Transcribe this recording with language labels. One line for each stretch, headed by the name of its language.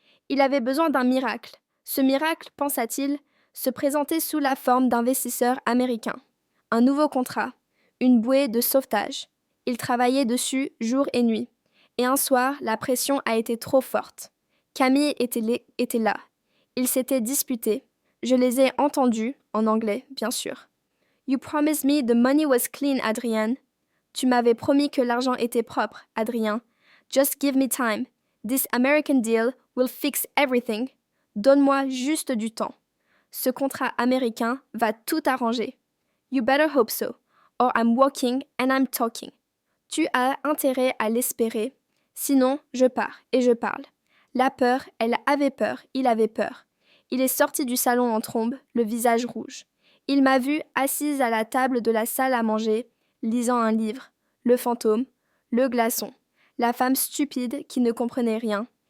French: Il avait besoin d'un miracle. Ce miracle, pensa-t-il, se présentait sous la forme d'investisseurs américains. Un nouveau contrat, une bouée de sauvetage. Il travaillait dessus jour et nuit. Et un soir, la pression a été trop forte. Camille était là. Ils s'étaient disputés. Je les ai entendus, en anglais, bien sûr.
English: You promised me the money was clean, Adrien.
French: Tu m'avais promis que l'argent était propre, Adrien.
English: Just give me time. This American deal will fix everything.
French: Donne-moi juste du temps. Ce contrat américain va tout arranger.
English: You better hope so, or I'm walking and I'm talking.
French: Tu as intérêt à l'espérer, sinon je pars et je parle. La peur, elle avait peur, il avait peur. Il est sorti du salon en trombe, le visage rouge. Il m'a vue assise à la table de la salle à manger, lisant un livre, le fantôme, le glaçon, la femme stupide qui ne comprenait rien.